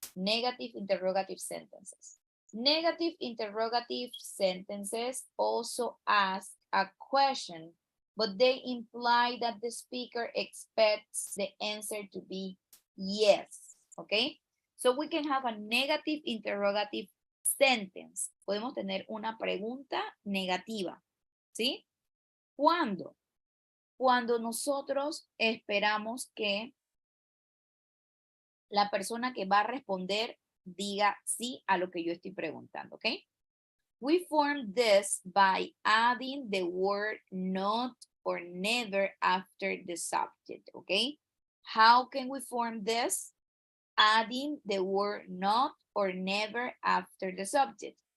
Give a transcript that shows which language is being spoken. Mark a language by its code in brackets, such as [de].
[en] Negative interrogative sentences. Negative interrogative sentences also ask a question, but they imply that the speaker expects the answer to be yes, okay? So we can have a negative interrogative sentence. [es] Podemos tener una pregunta negativa, ¿sí? ¿Cuándo? Cuando nosotros esperamos que la persona que va a responder diga sí a lo que yo estoy preguntando, ¿ok? [en] We form this by adding the word not or never after the subject, ¿ok? How can we form this? adding the word not or never after the subject.